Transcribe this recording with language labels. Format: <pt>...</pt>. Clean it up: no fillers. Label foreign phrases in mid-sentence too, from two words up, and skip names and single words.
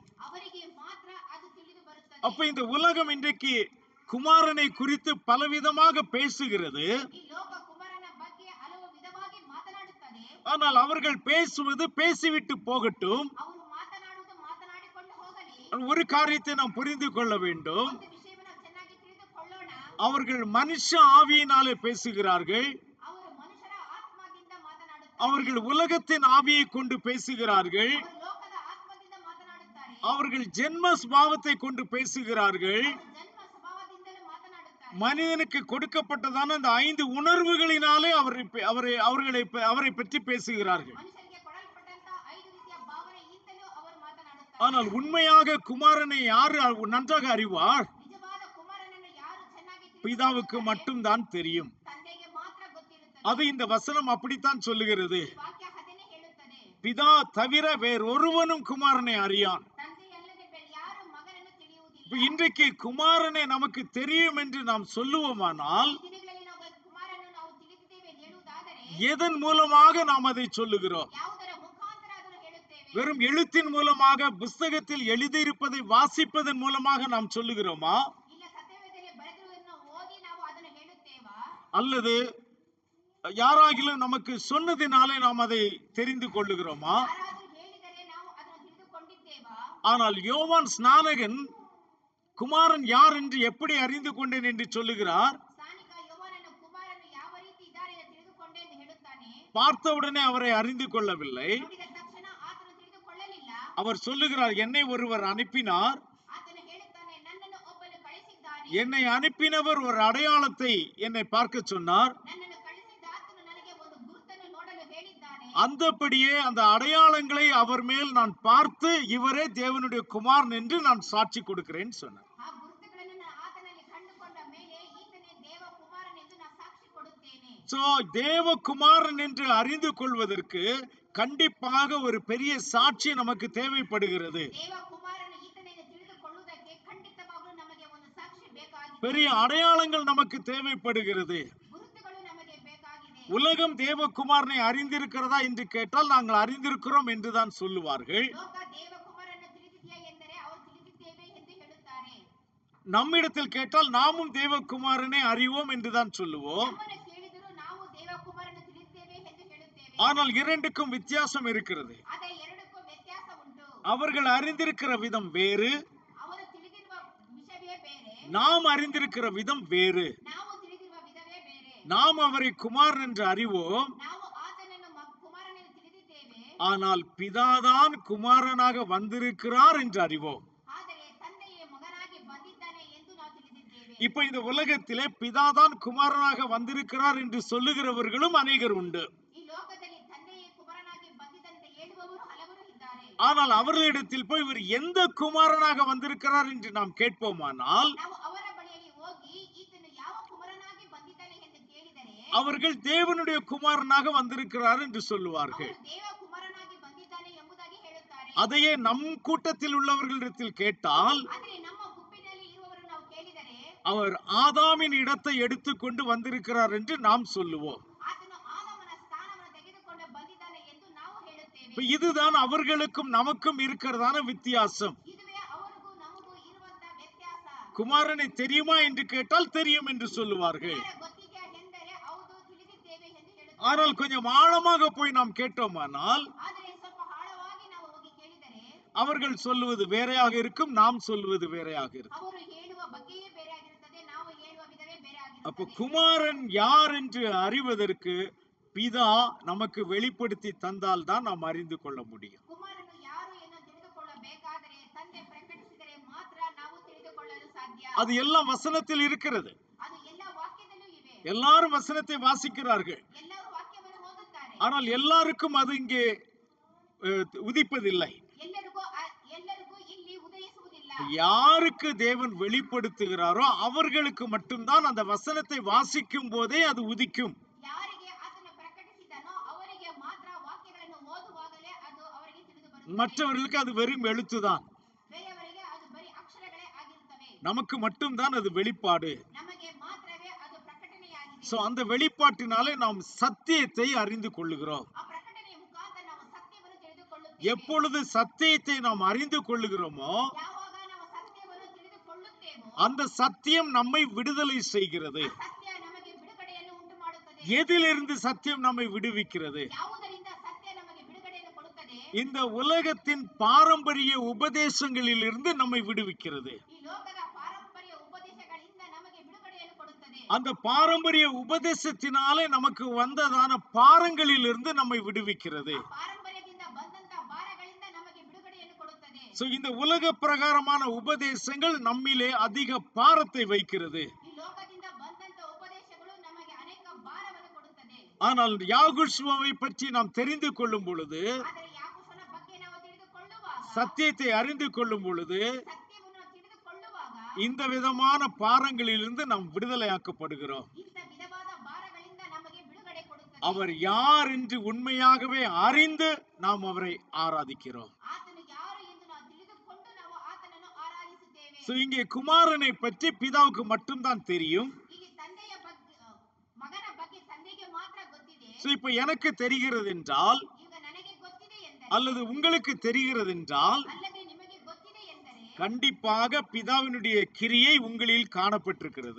<kn>ಅವರಿಗೆ ಮಾತ್ರ ಅದು ತಿಳಿದು ಬರುತ್ತದೆ.</kn> <ta>அப்ப இந்த உலகம் இன்றைக்கு குமாரனை குறித்து பலவிதமாக பேசுகிறது.</ta> <kn>ಈ ಲೋಕ ಕುಮಾರನ ಬಗ್ಗೆ ಹಲವು ವಿಧವಾಗಿ ಮಾತನಾಡುತ್ತದೆ.</kn> <ta>ஆனால் அவர்கள் பேசுவது பேசிவிட்டு போகட்டும்.</ta> <kn>ಅವರು ಮಾತನಾಡುವುದು ಮಾತನಾಡಿಕೊಂಡು ಹೋಗಲಿ.</kn> <ta>ஒரு காரியத்தை நாம் புரிந்து கொள்ள வேண்டும்.</ta> <kn>ಒಂದು ವಿಷಯವನ್ನು ನಾವು ಚೆನ್ನಾಗಿ ತಿಳಿದುಕೊಳ್ಳೋಣ.</kn> <ta>அவர்கள் மனுஷ ஆவியினாலே பேசுகிறார்கள்.</ta> <kn>ಅವರು ಮನುಷ್ಯರ ಆತ್ಮದಿಂದ ಮಾತನಾಡುತ್ತಾರೆ.</kn> <ta>அவர்கள் உலகத்தின் ஆவியை கொண்டு பேசுகிறார்கள்.</ta> <kn>ಅವರು ಲೋಕದ ಆತ್ಮದಿಂದ ಮಾತನಾಡುತ್ತಾರೆ.</kn> <ta>அவர்கள் ஜென்ம சுபாவத்தை கொண்டு பேசுகிறார்கள்.</ta> <kn>ಅವರು ಜನ್ಮ ಸ್ವಭಾವದಿಂದಲೂ ಮಾತನಾಡುತ್ತಾರೆ.</kn> <ta>மனிதனுக்கு கொடுக்கப்பட்டதான அந்த 5 உணர்வுகளினாலே அவரை பற்றி பேசுகிறார்கள்.</ta> <kn>ಮನುಷ್ಯರಿಗೆ ಕೊಡಲ್ಪಟ್ಟಂತ 5 ರೀತಿಯ ಭಾವನೆಯಿಂದಲೂ ಅವರು ಮಾತನಾಡುತ್ತಾರೆ.</kn> <ta>ஆனால் உண்மையாக குமாரனை யார் நன்றாக அறிவார்?</ta> <kn>ನಿಜವಾದ ಕುಮಾರನನ್ನು ಯಾರು ಚೆನ್ನಾಗಿ</kn> <ta>பிதாவுக்கு</ta> <kn>ತಿಳಿದುಕೊಳ್ಳುತ್ತಾರೆ?</kn> <ta>மட்டும்தான் தெரியும்.</ta> <kn>ತಂದೆಗೆ ಮಾತ್ರ ಗೊತ್ತಿರುತ್ತದೆ.</kn> <ta>அது இந்த வசனம் அப்படித்தான் சொல்லுகிறது.</ta> <kn>ಈ ವಾಕ್ಯ ಅದನ್ನೇ ಹೇಳುತ್ತದೆ.</kn> <ta>பிதா தவிர வேறொருவனும் குமாரனை அறியான்.</ta> <kn>ತಂದೆಯಲ್ಲದೆ ಬೇರೆ ಯಾರು ಮಗನನ್ನು ತಿಳಿಯುವುದಿಲ್ಲ.</kn> <ta>இன்றைக்கு குமாரனை நமக்கு தெரியும் என்று நாம் சொல்லுவோமானால்</ta> <kn>ಈ ದಿನಗಳಲ್ಲಿ ನಾವು ಕುಮಾರ</kn> <ta>எதன் மூலமாக நாம் அதை சொல்லுகிறோம்?</ta> <kn>ಯಾವುದರ ಮುಖಾಂತರ ಅದನ್ನು ಹೇಳುತ್ತೇವೆ?</kn> <ta>வெறும் எழுத்தின் மூலமாக புஸ்தகத்தில் எழுதியிருப்பதை வாசிப்பதன் மூலமாக நாம் சொல்லுகிறோமா?</ta> <kn>ಇಲ್ಲ ಸತ್ಯವೇದದಲ್ಲಿ ಬರೆದಿರುವುದನ್ನು ಓದಿ ನಾವು ಅದನ್ನು ಹೇಳುತ್ತೇವಾ?</kn> <ta>அல்லது யாராகிலும் நமக்கு சொன்னதினாலே நாம் அதை தெரிந்து கொள்ளுகிறோமா?</ta> <kn>ಯಾರಾದರೂ ಹೇಳಿದರೆ ನಾವು ಅದನ್ನು ತಿಳಿದುಕೊಂಡಿದ್ದೇವಾ?</kn> <ta>ஆனால் யோவான் ஸ்நானகன் குமாரன் யார் என்று எப்படி அறிந்து கொண்டேன் என்று சொல்லுகிறார்.</ta> <kn>ಸ್ನಾನಿಕ ಯೋಹಾನನು ಕುಮಾರನು ಯಾವ ರೀತಿ ಇದ್ದಾರೆ ಎಂದು ತಿಳಿದುಕೊಂಡೆ ಎಂದು ಹೇಳುತ್ತಾನೆ.</kn> <ta>பார்த்தவுடனே அவரை அறிந்து கொள்ளவில்லை.</ta> <kn>ನೋಡಿದ ತಕ್ಷಣ ಆತನು ತಿಳಿದುಕೊಳ್ಳಲಿಲ್ಲ.</kn> <ta>அவர் சொல்லுகிறார், என்னை ஒருவர் அனுப்பினார்,</ta> <kn>ಆತನು ಹೇಳುತ್ತಾನೆ, ನನ್ನನ್ನು ಒಬ್ಬನು ಕಳಿಸಿದ್ದಾನೆ.</kn> <ta>என்னை அனுப்பினவர் ஒரு அடையாளத்தை என்னை பார்க்க சொன்னார்.</ta> <kn>ನನ್ನನ್ನು ಕಳಿಸಿದ್ದ ಆತನು ನನಗೆ ಒಂದು ಗುರುತನ್ನು ನೋಡಲು ಹೇಳಿದ್ದಾನೆ.</kn> <ta>அந்தபடியே அந்த அடையாளங்களை அவர் மேல் நான் பார்த்து இவரே தேவனுடைய குமாரன் என்று நான் சாட்சி கொடுக்கிறேன் சொன்னார்.</ta> <kn>ಆ ಗುರುತುಗಳನ್ನು ನಾನು ಆತನಲ್ಲಿ ಕಂಡುಕೊಂಡ ಮೇಲೆ ಈತನೇ ದೇವ ಕುಮಾರನ್ ಎಂದು ನಾನು ಸಾಕ್ಷಿ ಕೊಡುತ್ತೇನೆ.</kn> <ta>சோ தேவகுமாரன் என்று அறிந்து கொள்வதற்கு கண்டிப்பாக ஒரு பெரிய சாட்சி நமக்கு தேவைப்படுகிறது.</ta> <kn>ದೇವ ಕುಮಾರನು ಈತನೇ ಎಂದು ತಿಳಿದುಕೊಳ್ಳುವುದಕ್ಕೆ ಖಂಡಿತವಾಗಲೂ ನಮಗೆ ಒಂದು ಸಾಕ್ಷಿ ಬೇಕಾಗಿದೆ.</kn> <ta>பெரிய அடையாளங்கள் நமக்கு தேவைப்படுகிறது.</ta> <kn>ಗುರುತುಗಳು ನಮಗೆ ಬೇಕಾಗಿದೆ.</kn> <ta>உலகம் தேவகுமாரனை அறிந்திருக்கிறதா என்று கேட்டால் நாங்கள் அறிந்திருக்கிறோம் என்றுதான் சொல்லுவார்கள்.</ta> <kn>ಲೋಕ ದೇವ ಕುಮಾರನ್ನು ತಿಳಿದಿದೆಯಾ ಎಂದರೆ ಅವರು ತಿಳಿದಿದ್ದೇವೆ ಎಂದು ಹೇಳುತ್ತಾರೆ.</kn> <ta>நம்மிடத்தில் கேட்டால் நாமும் தேவகுமாரனை அறிவோம் என்றுதான் சொல்லுவோம்.</ta> <kn>ನಮ್ಮನ್ನು ಕೇಳಿದರೂ ನಾವು ದೇವ ಕುಮಾರನ್ನು ತಿಳಿದಿದ್ದೇವೆ ಎಂದು ಹೇಳುತ್ತೇವೆ.</kn> <ta>ஆனால் இரண்டுக்கும் வித்தியாசம் இருக்கிறது.</ta> <kn>ಆದರೆ ಎರಡಕ್ಕೂ ವ್ಯತ್ಯಾಸ ಉಂಟು.</kn> <ta>அவர்கள் அறிந்திருக்கிற விதம் வேறு,</ta> <kn>ಅವರು ತಿಳಿದಿರುವ ವಿಷಯವೇ ಬೇರೆ,</kn> <ta>நாம் அறிந்திருக்கிற விதம் வேறு.</ta> <kn>ನಾವು ತಿಳಿದಿರುವ ವಿಧವೇ ಬೇರೆ.</kn> <ta>நாம் அவரை குமாரன் என்று அறிவோம்,</ta> <kn>ನಾವು ಆತನನ್ನು ಕುಮಾರನೆಂದು ತಿಳಿದಿದ್ದೇವೆ,</kn> <ta>ஆனால் பிதாதான் குமாரனாக வந்திருக்கிறார் என்று அறிவோம்.</ta> <kn>ಆದರೆ ತಂದೆಯೇ ಮಗನಾಗಿ ಬಂದಿದ್ದಾನೆ ಎಂದು ನಾವು ತಿಳಿದಿದ್ದೇವೆ.</kn> <ta>இப்ப இந்த உலகத்திலே பிதாதான் குமாரனாக வந்திருக்கிறார் என்று சொல்லுகிறவர்களும் அநேகர் உண்டு.</ta> <kn>ಈ ಲೋಕದಲ್ಲಿ ತಂದೆಯೇ ಕುಮಾರನಾಗಿ ಬಂದಿದ್ದಾನೆ ಹೇಳುವವರು ಹಲವರು ಇದ್ದಾರೆ.</kn> <ta>ஆனால் அவர்களிடத்தில் போய் இவர் எந்த குமாரனாக வந்திருக்கிறார் என்று நாம் கேட்போமானால்</ta> <kn>ನಾವು ಅವರ ಬಳಿಯಲ್ಲಿ ಹೋಗಿ ಈತನು ಯಾವ ಕುಮಾರನಾಗಿ ಬಂದಿದ್ದಾನೆ ಎಂದು ಕೇಳಿದರೆ</kn> <ta>அவர்கள் தேவனுடைய குமாரனாக வந்திருக்கிறார் என்று சொல்லுவார்கள்.</ta> <kn>ಅವರು ದೇವ ಕುಮಾರನಾಗಿ ಬಂದಿದ್ದಾನೆ ಎಂಬುದಾಗಿ ಹೇಳುತ್ತಾರೆ.</kn> <ta>அதையே நம் கூட்டத்தில் உள்ளவர்களிடத்தில் கேட்டால்</ta> <kn>ಆದರೆ ನಮ್ಮ ಗುಂಪಿನಲ್ಲಿ ಇರುವವರು ನಾವು ಕೇಳಿದರೆ</kn> <ta>அவர் ஆதாமின் இடத்தை எடுத்துக்கொண்டு வந்திருக்கிறார் என்று நாம் சொல்லுவோம்.</ta> <kn>ಆತನು ಆದಾಮನ ಸ್ಥಾನವನ್ನು ತೆಗೆದುಕೊಂಡು ಬಂದಿದ್ದಾನೆ ಎಂದು ನಾವು ಹೇಳುತ್ತೇವೆ.</kn> <ta>இப்ப இதுதான் அவர்களுக்கும் நமக்கும் இருக்கிறதான வித்தியாசம்.</ta> <kn>ಇದುವೇ ಅವರಿಗೂ ನಮಗೂ ಇರುವಂತಹ ವ್ಯತ್ಯಾಸ.</kn> <ta>குமாரனை தெரியுமா என்று கேட்டால் தெரியும் என்று சொல்லுவார்கள்.</ta> <kn>ಕುಮಾರ ಗೊತ್ತಿದೆಯಾ ಎಂದರೆ ಹೌದು ತಿಳಿದಿದ್ದೇವೆ ಎಂದು ಹೇಳುತ್ತಾರೆ.</kn> <ta>ஆனால் கொஞ்சம் ஆழமாக போய் நாம் கேட்டோமானால்</ta> <kn>ಆದರೆ ಸ್ವಲ್ಪ ಆಳವಾಗಿ ನಾವು ಹೋಗಿ ಕೇಳಿದರೆ</kn> <ta>அவர்கள் சொல்லுவது வேறையாக இருக்கும், நாம் சொல்லுவது வேறையாக இருக்கும்.</ta> <kn>ಅವರು ಹೇಳುವ ಬಗ್ಗೆಯೇ ಬೇರೆ ಆಗಿರುತ್ತದೆ, ನಾವು ಹೇಳುವ ವಿಧವೇ ಬೇರೆ</kn> <ta>அப்ப</ta> <kn>ಆಗಿರುತ್ತದೆ.</kn> <ta>குமாரன் யார் என்று அறிவதற்கு பிதா நமக்கு வெளிப்படுத்தி தந்தால் தான் நாம் அறிந்து கொள்ள முடியும்.</ta> <kn>ಕುಮಾರನು ಯಾರು ಎಂದು ತಿಳಿದುಕೊಳ್ಳಬೇಕಾದರೆ ತಂದೆ ಪ್ರಕಟಿಸಿದರೆ ಮಾತ್ರ ನಾವು ತಿಳಿದುಕೊಳ್ಳಲು ಸಾಧ್ಯ.</kn> <ta>அது எல்லாம் வசனத்தில் இருக்கிறது.</ta> <kn>ಅದು ಎಲ್ಲ ವಾಕ್ಯದಲ್ಲೂ ಇವೆ.</kn> <ta>எல்லாரும் வசனத்தை வாசிக்கிறார்கள்.</ta> <kn>ಎಲ್ಲರೂ ವಾಕ್ಯವನ್ನು ಓದುತ್ತಾರೆ.</kn> <ta>ஆனால் எல்லாருக்கும் அது இங்கே உதிப்பதில்லை.</ta> <kn>ಎಲ್ಲರಿಗೂ ಇಲ್ಲಿ ಉದಯಿಸುವುದಿಲ್ಲ.</kn> <ta>யாருக்கு தேவன் வெளிப்படுத்துகிறாரோ அவர்களுக்கு மட்டும்தான் அந்த வசனத்தை வாசிக்கும் போதே அது உதிக்கும்.</ta> <kn>ಯಾರಿಗೆ ಆತನು ಪ್ರಕಟಿಸಿದನೋ ಅವರಿಗೆ ಮಾತ್ರ ವಾಕ್ಯಗಳನ್ನು ಓದುವಾಗಲೇ ಅದು ಅವರಿಗೆ ತಿಳಿದು ಬರುತ್ತದೆ.</kn> <ta>மற்றவர்களுக்கு அது வெறும் எழுத்துதான்.</ta> <kn>ಬೇರೆಯವರಿಗೆ ಅದು ಬರೀ ಅಕ್ಷರಗಳೇ ಆಗಿರುತ್ತವೆ.</kn> <ta>நமக்கு மட்டும்தான் அது வெளிப்பாடு.</ta> <kn>ನಮಗೆ ಮಾತ್ರವೇ ಅದು ಪ್ರಕಟಣೆಯಾಗಿದೆ.</kn> <ta>சோ அந்த வெளிப்பாட்டினாலே நாம் சத்தியத்தை அறிந்து கொள்ளுகிறோம்.</ta> <kn>ಆ ಪ್ರಕಟಣೆಯ ಮುಖಾಂತರ ನಾವು ಸತ್ಯವನ್ನು ತಿಳಿದುಕೊಳ್ಳುತ್ತೇವೆ.</kn> <ta>எப்பொழுது சத்தியத்தை நாம் அறிந்து கொள்ளுகிறோமோ</ta> <kn>ಯಾವಾಗ ನಾವು ಸತ್ಯವನ್ನು ತಿಳಿದುಕೊಳ್ಳುತ್ತೇವೋ</kn> <ta>அந்த சத்தியம் நம்மை விடுதலை செய்கிறது.</ta> <kn>ಆ ಸತ್ಯ ನಮಗೆ ಬಿಡುಗಡೆಯನ್ನು ಉಂಟು ಮಾಡುತ್ತದೆ.</kn> <ta>எதிலிருந்து சத்தியம் நம்மை விடுவிக்கிறது?</ta> <kn>ಯಾವುದರಿಂದ ಸತ್ಯ ನಮಗೆ ಬಿಡುಗಡೆಯನ್ನು ಕೊಡುತ್ತದೆ?</kn> <ta>இந்த உலகத்தின் பாரம்பரிய உபதேசங்களிலிருந்து நம்மை விடுவிக்கிறது.</ta> <kn>ಈ ಲೋಕದ ಪಾರಂಪರ್ಯ ಉಪದೇಶಗಳಿಂದ ನಮಗೆ ಬಿಡುಗಡೆಯನ್ನು ಕೊಡುತ್ತದೆ.</kn> <ta>அந்த பாரம்பரிய உபதேசத்தினாலே நமக்கு வந்ததான பாரங்களிலிருந்து நம்மை விடுவிக்கிறது.</ta> <kn>ಆ ಪಾರಂಪರ್ಯದಿಂದ ಬಂದಂತ ಭಾರಗಳಿಂದ ನಮಗೆ ಬಿಡುಗಡೆಯನ್ನು ಕೊಡುತ್ತದೆ.</kn> <ta>சோ இந்த உலக பிரகாரமான உபதேசங்கள் நம்மிலே அதிக பாரத்தை வைக்கிறது.</ta> <kn>ಈ ಲೋಕದಿಂದ ಬಂದಂತ ಉಪದೇಶಗಳು ನಮಗೆ ಅನೇಕ ಭಾರವನ್ನು ಕೊಡುತ್ತದೆ.</kn> <ta>ஆனால் யாகுஷ்வாவை பற்றி நாம் தெரிந்து கொள்ளும் பொழுது,</ta> <kn>ಆದರೆ ಯಾಕೋಬನ ಬಗ್ಗೆ ನಾವು ತಿಳಿದುಕೊಳ್ಳುವಾಗ</kn> <ta>சத்தியத்தை அறிந்து கொள்ளும் பொழுது</ta> <kn>ಸತ್ಯವನ್ನು ತಿಳಿದುಕೊಳ್ಳುವಾಗ</kn> <ta>இந்த விதமான பாரங்களிலிருந்து நாம் விடுதலையாக்கப்படுகிறோம்.</ta> <kn>ಇಂಥ ವಿಧವಾದ ಭಾರಗಳಿಂದ ನಮಗೆ ಬಿಡುಗಡೆ ಕೊಡುತ್ತದೆ.</kn> <ta>அவர் யார் என்று உண்மையாகவே அறிந்து நாம் அவரை ஆராதிக்கிறோம்.</ta> <kn>ಆತನು ಯಾರು ಎಂದು ನಾವು ತಿಳಿದುಕೊಂಡು ನಾವು ಆತನನ್ನು ಆರಾಧಿಸುತ್ತೇವೆ.</kn> <ta>சோ இங்கே குமாரனை பற்றி பிதாவுக்கு மட்டும்தான் தெரியும்.</ta> <kn>ಈಗ ತಂದೆಯ ಬಗ್ಗೆ ಮಗನ ಬಗ್ಗೆ ತಂದೆಗೆ ಮಾತ್ರ ಗೊತ್ತಿದೆ.</kn> <ta>இப்ப எனக்கு தெரிகிறது என்றால்</ta> <kn>ಈಗ ನನಗೆ ಗೊತ್ತಿದೆ ಎಂದರೆ</kn> <ta>அல்லது உங்களுக்கு தெரிகிறது என்றால்</ta> <kn>ಅಲ್ಲದೆ ನಿಮಗೆ ಗೊತ್ತಿದೆ ಎಂದರೆ</kn> <ta>கண்டிப்பாக பிதாவினுடைய கிரியை உங்களில் காணப்பட்டிருக்கிறது.</ta>